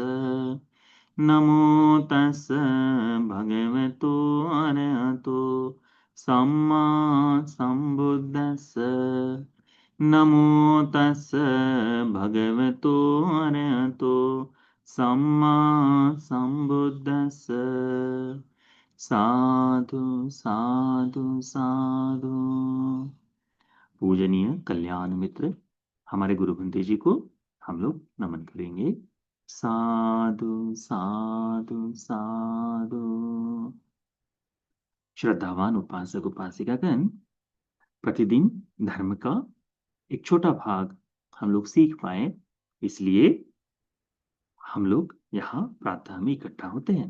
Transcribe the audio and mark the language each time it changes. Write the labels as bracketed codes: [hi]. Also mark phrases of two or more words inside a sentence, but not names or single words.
[pi] नमो तस् भगवतो अरहतो सम्मा सम्बुद्धस्स। नमो तस् भगवतो अरहतो सम्मा सम्बुद्धस्स। साधु साधु साधु। [hi] पूजनीय कल्याण मित्र हमारे गुरु बंदे जी को हम लोग नमन करेंगे। [pi] साधु साधु साधु। [hi] श्रद्धावान उपासक उपासिकागण, प्रतिदिन धर्म का एक छोटा भाग हम लोग सीख पाए, इसलिए हम लोग यहाँ प्रातः में इकट्ठा होते हैं।